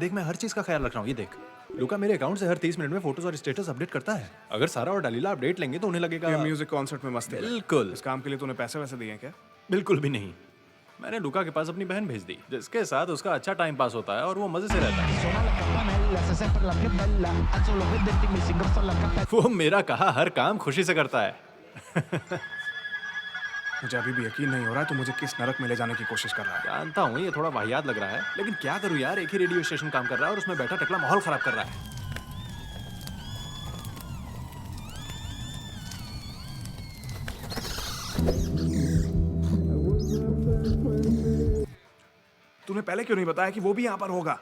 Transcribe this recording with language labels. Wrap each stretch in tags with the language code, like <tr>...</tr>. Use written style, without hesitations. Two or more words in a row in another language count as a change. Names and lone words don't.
<hi>देख मैं हर चीज का ख्याल रख रहा हूँ। ये देख, लुका मेरे अकाउंट से हर 30 मिनट में फोटोज और स्टेटस अपडेट करता है। अगर सारा और डलीला अपडेट लेंगे तो उन्हें लगेगा। ये म्यूजिक कॉन्सर्ट में मस्ती कर। बिल्कुल। इस काम के लिए तूने पैसे वैसे दिए हैं क्या? बिल्कुल भी नहीं। मैंने लुका के पास अपनी बहन भेज दी, जिसके साथ उसका अच्छा टाइम पास होता है और वो मजे से रहता है।</hi> <it>Suona la campanella, sei sempre la più bella. A solo vederti mi si ingrossa la cappella.</it> <hi>वो मेरा कहा हर काम खुशी से करता है। मुझे अभी भी यकीन नहीं हो रहा है तू मुझे किस नरक में ले जाने की कोशिश कर रहा है। जानता हूँ ये थोड़ा वाहियात लग रहा है, लेकिन क्या करूँ यार, एक ही रेडियो स्टेशन काम कर रहा है और उसमें बैठा टकला माहौल खराब कर रहा है। तूने पहले क्यों नहीं बताया कि वो भी यहाँ पर होगा?</hi>